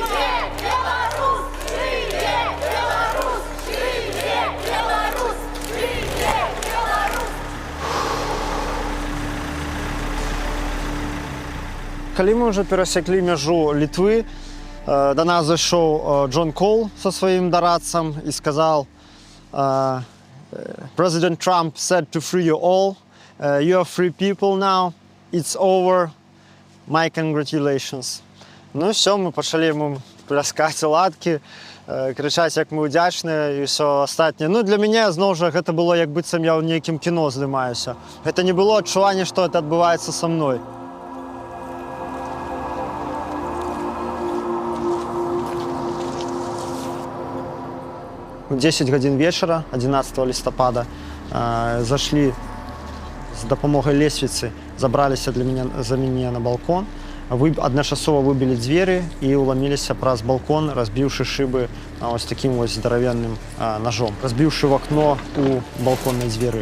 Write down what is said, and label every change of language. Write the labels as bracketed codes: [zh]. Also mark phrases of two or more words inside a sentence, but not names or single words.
[be] Калі мы ўжо перасеклі мяжу Літвы, до нас зайшоў Джон Кол со сваім дарадцам і сказал: [en] President Trump said to free you all. You are free people now. It's over. My congratulations. [be] Ну все, мы пачалі ему пляскаць ладкі, крычаць, як мы ўдзячныя і ўсё астатняе. Ну для мяне зноў жа гэта было як быццам я ў нейкім кіно здымаюся. Гэта не было адчування, што это адбываецца са мной. 10 гадзін вечара 11 лістапада зашлі з дапамогай лесвіцы, забраліся за мяне на балкон, адначасова выбілі дзверы і ўламіліся праз балкон, разбіўшы шыбы ось такім вось здаравенным ножом, разбіўшы в акно у балконнай дзверы.